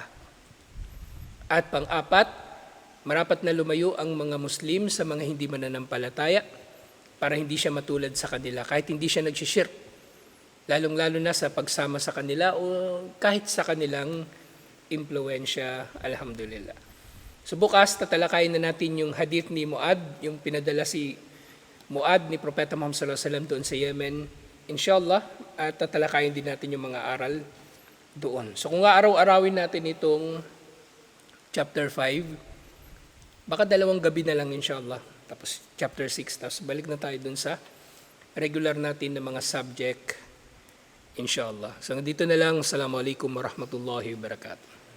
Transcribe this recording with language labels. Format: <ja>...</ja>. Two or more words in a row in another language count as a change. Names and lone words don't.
<tl>At pang-apat, marapat na lumayo ang mga Muslim sa mga hindi mananampalataya para hindi siya matulad sa kanila. Kahit hindi siya nagsishirk, lalong-lalo na sa pagsama sa kanila o kahit sa kanilang impluensya, alhamdulillah. So bukas, tatalakayin na natin yung hadith ni Muad, yung pinadala si Muad ni Propeta Muhammad</tl> <ar>صلى الله عليه وسلم</ar> <tl>doon sa Yemen. Inshallah, at tatalakayin din natin yung mga aral doon. So kung araw-arawin natin itong chapter 5, baka 2 gabi na lang inshallah. Tapos chapter 6, tapos balik na tayo doon sa regular natin na mga subject inshallah. So dito na lang.</tl> <ar>السلام عليكم ورحمة الله وبركاته.</ar>